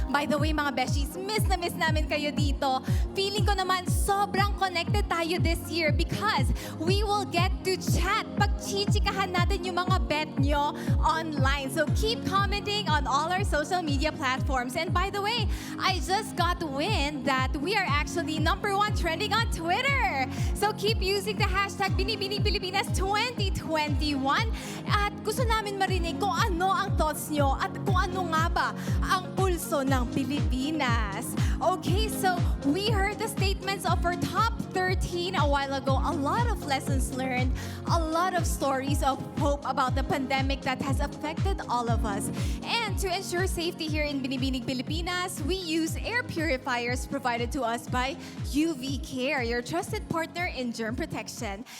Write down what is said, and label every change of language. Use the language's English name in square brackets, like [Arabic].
[English] By the way [Filipino] mga beshies, miss na miss namin kayo dito. [English] Feeling ko naman sobrang connected tayo this year because we will get to [Filipino] chat, pagchichikahan natin yung mga bet nyo online. [English] So keep commenting on all our social media platforms. And by the way, I just got wind that we are actually #1 trending on Twitter. So keep using the hashtag Binibining Pilipinas 2021. [Filipino] At gusto namin marinig kung ano ang thoughts nyo at kung ano nga ba ang pulso ng Pilipinas. [English] Okay, so we heard the statements of our top 13 a while ago. A lot of lessons learned, a lot of stories of hope about the pandemic that has affected all of us. And to ensure safety here in Binibining Pilipinas, we use air purifiers provided to us by UV Care, your trusted partner in germ protection.